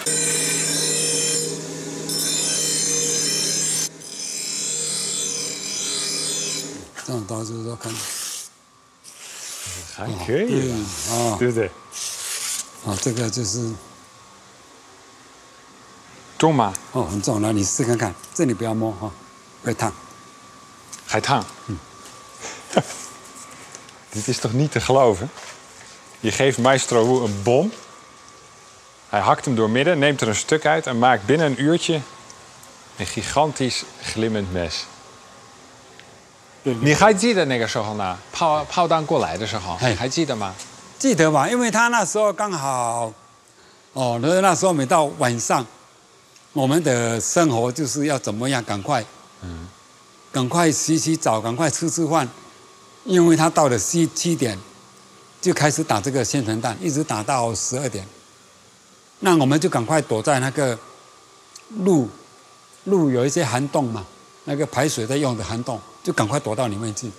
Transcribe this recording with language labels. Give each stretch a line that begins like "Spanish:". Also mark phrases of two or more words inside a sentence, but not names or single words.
Chinese: 这种刀就是说看，还可以吧？啊，对不对？啊，这个就是重吗？哦，很重，来你试看看，这里不要摸哈，会烫。还烫。
Dutch: Dit is toch niet te geloven? Je geeft Maestro Wu een bom. Hij hakt hem doormidden, neemt er een stuk uit en maakt binnen een uurtje een gigantisch glimmend mes.
Chinese: 你还记得那个时候呢？炮弹过来的时候，还记得吗？记得吧，因为他那时候刚好，哦，那时候每到晚上，我们的生活就是要怎么样赶快，赶快洗澡，赶快吃饭，因为他到了7点就开始打这个宣传弹，一直打到12点，那我们就赶快躲在那个路有一些涵洞嘛，那个排水在用的涵洞，就赶快躲到里面去。